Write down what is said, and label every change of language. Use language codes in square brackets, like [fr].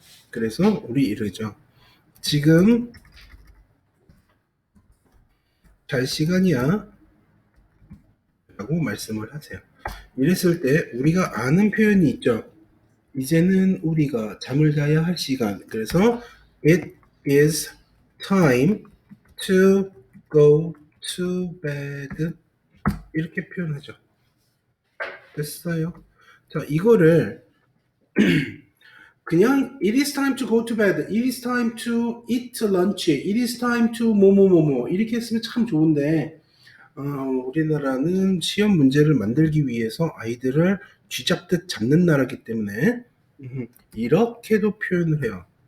[ko] 그래서 우리 이러죠. 지금 잘 시간이야 라고 말씀을 하세요. 이랬을 때 우리가 아는 표현이 있죠. 이제는 우리가 잠을 자야 할 시간. [en] 그래서 it is time to go to bed [ko] 이렇게 표현하죠. 됐어요. 자, 이거를 그냥 [en] it is time to [ko] go to bed, it is time to eat lunch, it is time to 뭐뭐뭐뭐 이렇게 했으면 참 좋은데 우리나라는 시험 문제를 만들기 위해서 아이들을 쥐잡듯 잡는 나라기 때문에 이렇게도 표현을 해요.